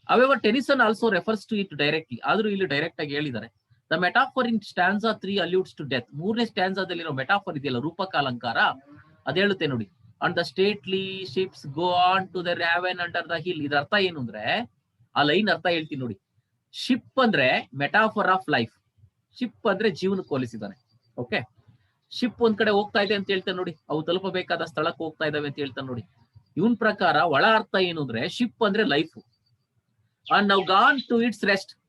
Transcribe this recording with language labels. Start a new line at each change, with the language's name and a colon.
English: However, Tennyson also refers to it directly.
Kannada: ಆದ್ರೂ ಇಲ್ಲಿ direct ಆಗಿ ಹೇಳಿದ್ದಾರೆ.
English: The metaphor in stanza 3 alludes to death.
Kannada: ಮೂರನೇ ಸ್ಟ್ಯಾನ್ಸಾದಲ್ಲಿರೋ ಮೆಟಾಫರ್ ಇದೆಯಲ್ಲ, ರೂಪಕ ಅಲಂಕಾರ, ಅದ್ ಹೇಳುತ್ತೆ ನೋಡಿ.
English: And the stately ships go on to the raven under the hill.
Kannada: ಇದ್ರ ಅರ್ಥ ಏನು ಅಂದ್ರೆ, ಆ ಲೈನ್ ಅರ್ಥ ಹೇಳ್ತೀನಿ ನೋಡಿ. ಶಿಪ್ ಅಂದ್ರೆ
English: Metaphor of life.
Kannada: ಶಿಪ್ ಅಂದ್ರೆ ಜೀವನಕ್ಕೆ ಹೋಲಿಸಿದಾನೆ. ಓಕೆ. ಶಿಪ್ ಒಂದ್ ಕಡೆ ಹೋಗ್ತಾ ಇದೆ ಅಂತ ಹೇಳ್ತಾನೆ ನೋಡಿ, ಅವು ತಲುಪಬೇಕಾದ ಸ್ಥಳಕ್ಕೆ ಹೋಗ್ತಾ ಇದಾವೆ ಅಂತ ಹೇಳ್ತಾನೆ ನೋಡಿ. ಇವನ್ ಪ್ರಕಾರ ಒಳ ಅರ್ಥ ಏನು ಅಂದ್ರೆ, ಶಿಪ್ ಅಂದ್ರೆ ಲೈಫ್. ಅಂಡ್ ನಾವು
English: Gone to its rest.